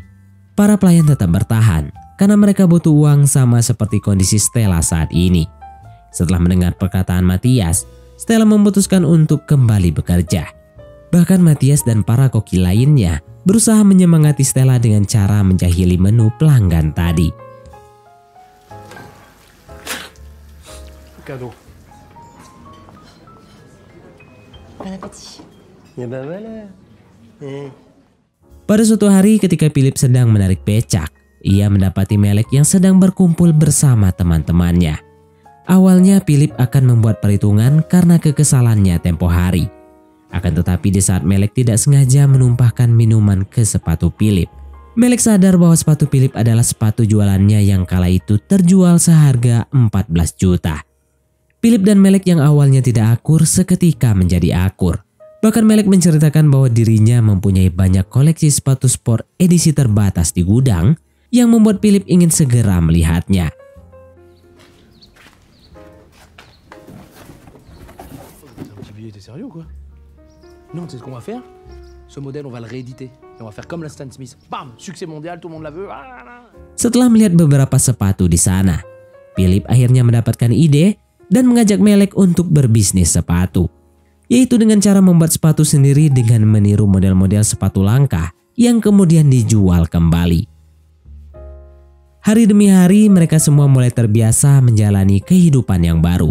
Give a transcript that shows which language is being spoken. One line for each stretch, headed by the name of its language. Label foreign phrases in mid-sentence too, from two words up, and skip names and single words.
Indonesian: Para pelayan tetap bertahan karena mereka butuh uang sama seperti kondisi Stella saat ini. Setelah mendengar perkataan Matthias, Stella memutuskan untuk kembali bekerja. Bahkan Matthias dan para koki lainnya berusaha menyemangati Stella dengan cara menjahili menu pelanggan tadi.
French: Cadeau. Bon appétit. Ya ben voilà.
Indonesian: Pada suatu hari ketika Philip sedang menarik becak, ia mendapati Melek yang sedang berkumpul bersama teman-temannya. Awalnya Philip akan membuat perhitungan karena kekesalannya tempo hari. Akan tetapi di saat Melek tidak sengaja menumpahkan minuman ke sepatu Philip, Melek sadar bahwa sepatu Philip adalah sepatu jualannya yang kala itu terjual seharga 14 juta. Philip dan Melek yang awalnya tidak akur seketika menjadi akur. Bahkan Melek menceritakan bahwa dirinya mempunyai banyak koleksi sepatu sport edisi terbatas di gudang yang membuat Philip ingin segera melihatnya.
French: T'es sérieux ou quoi? Non, tu sais ce qu'on va faire? Ce modèle, on va le rééditer. Et on va faire comme la Stan Smith. Bam! Succès mondial, tout le monde la veut.
Indonesian: Setelah melihat beberapa sepatu di sana, Philip akhirnya mendapatkan ide dan mengajak Melek untuk berbisnis sepatu, yaitu dengan cara membuat sepatu sendiri dengan meniru model-model sepatu langka yang kemudian dijual kembali. Hari demi hari mereka semua mulai terbiasa menjalani kehidupan yang baru.